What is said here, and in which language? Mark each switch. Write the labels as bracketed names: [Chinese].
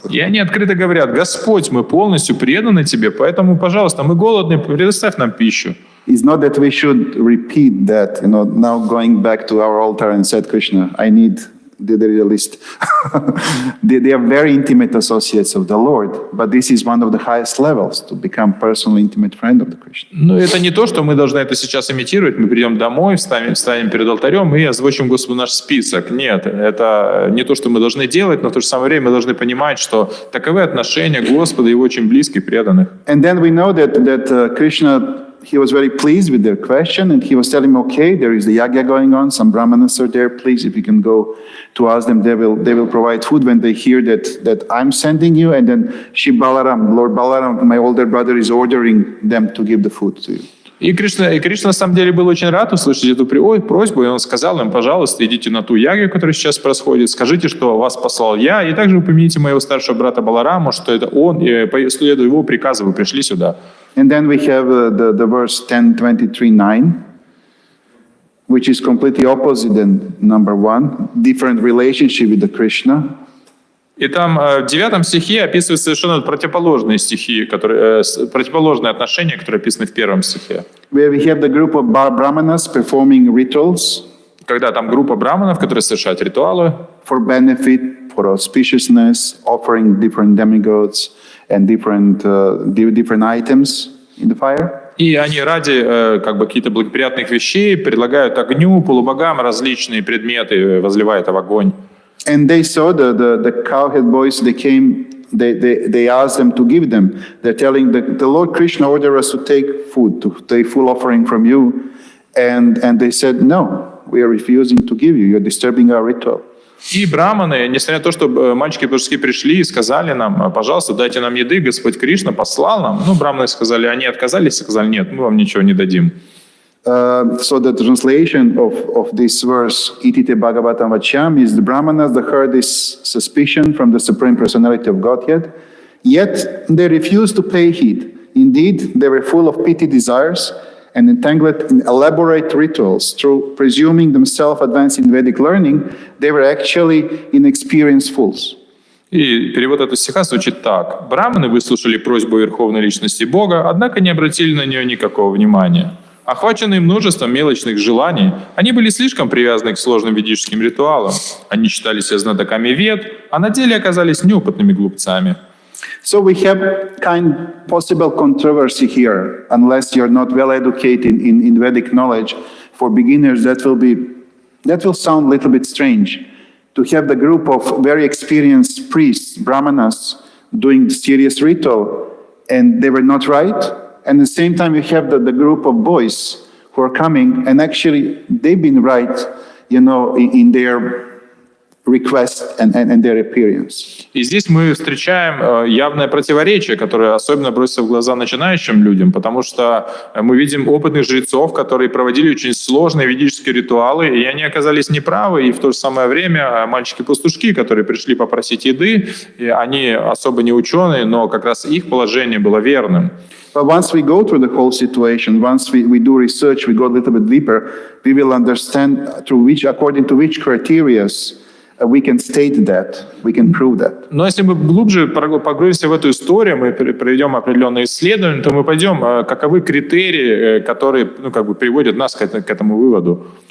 [Russian] И они открыто говорят: «Господь, мы полностью преданы Тебе, поэтому, пожалуйста, мы голодны, предоставь нам пищу». [English] It's not that we should repeat that, now going back to our altar and said, Krishna, I need the list. They are very intimate associates of the Lord, but this is one of the highest levels, to become personal, intimate friend of the Krishna. [Russian] Но это не то, что мы должны это сейчас имитировать. Мы придем домой, встанем перед алтарем и озвучим Господу наш список. Нет, это не то, что мы должны делать, но в то же самое время мы должны понимать, что таковы отношения Господа, Его очень близких, преданных. [English] And then we know that Krishna, he was very pleased with their question, and he was telling them, okay, there is the yagya going on, some brahmanas are there, please, if you can go to ask them, they will provide food when they hear that I'm sending you. And then Lord Balaram, my older brother, is ordering them to give the food to you. [Russian] И Кришна на самом деле был очень рад услышать эту просьбу, и он сказал им: «Пожалуйста, идите на ту ягью, которая сейчас происходит, скажите, что вас послал я, и также упомяните моего старшего брата Балараму, что это он, и следуя его приказу вы пришли сюда». [English] And then we have the verse 10:23-9, which is completely opposite than number 1, different relationship with the Krishna. [Russian] И там в 9 стихе описывают совершенно противоположные противоположные отношения, которые описаны в 1 стихе. [English] Where we have the group of brahmanas performing rituals. [Russian] Когда там группа браманов, которые совершают ритуалы. [English] For benefit, for auspiciousness, offering different demigods and different items in the fire. [Russian] И они ради каких-то благоприятных вещей предлагают огню, полубогам различные предметы, возливая это в огонь. [English] And they saw the cowhead boys, they came, they asked them to give them. They're telling the Lord Krishna ordered us to take food, to take full offering from you. And they said, no, we are refusing to give you. You're disturbing our ritual. [Russian] И браманы, несмотря на то, что мальчики-пастушки пришли и сказали нам: «Пожалуйста, дайте нам еды, Господь Кришна послал нам». Браманы сказали, они отказались и сказали: «Нет, мы вам ничего не дадим». [English] So the translation of this verse, [Sanskrit] Itite Bhagavatam Vachyam, [English] is the Brahmanas that heard this suspicion from the Supreme Personality of Godhead, yet they refused to pay heed. Indeed, they were full of petty desires and entangled in elaborate rituals. Through presuming themselves advanced in Vedic learning, they were actually inexperienced fools. [Russian] И перевод этого стиха звучит так. «Браманы выслушали просьбу Верховной Личности Бога, однако не обратили на нее никакого внимания. Охваченные множеством мелочных желаний, они были слишком привязаны к сложным ведическим ритуалам. Они считали себя знатоками вед, а на деле оказались неопытными глупцами». [English] So we have possible controversy here, unless you're not well educated in Vedic knowledge. For beginners, that will sound a little bit strange. To have the group of very experienced priests, brahmanas, doing the serious ritual, and they were not right. And at the same time, you have the group of boys who are coming, and actually they've been right, in their request and their appearance. [Russian] И здесь мы встречаем явное противоречие, которое особенно бросится в глаза начинающим людям, потому что мы видим опытных жрецов, которые проводили очень сложные ведические ритуалы, и они оказались неправы, и в то же самое время мальчики-пастушки, которые пришли попросить еды, и они особо не ученые, но как раз их положение было верным. [English] But once we go through the whole situation, once we do research, we go a little bit deeper, we will understand according to which criteria we can state that, we can prove that. [Russian] Но если мы глубже погрузимся в эту историю, мы проведем определенные исследования, то мы пойдем, каковы критерии, которые приводят нас к этому выводу.